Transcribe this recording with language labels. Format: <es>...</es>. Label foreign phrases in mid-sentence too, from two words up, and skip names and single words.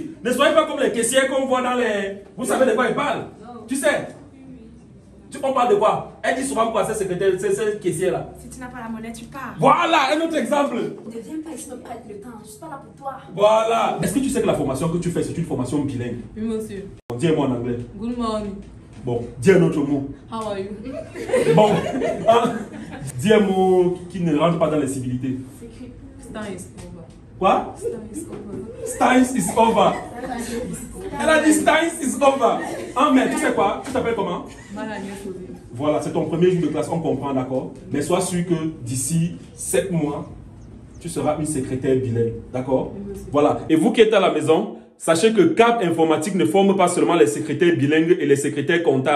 <fr>Ne soyez pas comme les caissières qu'on voit dans les... Vous savez de quoi ils parlent? Tu sais? On parle de quoi? Elle dit souvent quoi, cette secrétaire, cette caissière-là? Si tu n'as pas la monnaie, tu pars. Voilà, un autre exemple. Ne viens pas ici me prête le temps, je suis pas là pour toi. Voilà. Est-ce que tu sais que la formation que tu fais, c'est une formation bilingue? Oui, monsieur. Dis un mot en anglais.</fr> <en>Good morning.</en> <fr>Bon, dis un autre mot.</fr> <en>How are you?</en> <fr>Bon, dis un mot qui ne rentre pas dans les civilités.</fr> <en>Stein is over.</en> <fr>Quoi?</fr> <en>Stein is over. Stein is over.</en> <fr>Elle a dit</fr> <en>Stein is over.</en> <fr>Ah, mais tu sais quoi? Tu t'appelles comment? Voilà, c'est ton premier jour de classe, on comprend, d'accord? Mais sois sûr que d'ici 7 mois, tu seras une secrétaire bilingue, d'accord? Voilà. Et vous qui êtes à la maison, sachez que Cap Informatique ne forme pas seulement les secrétaires bilingues et les secrétaires comptables.</fr>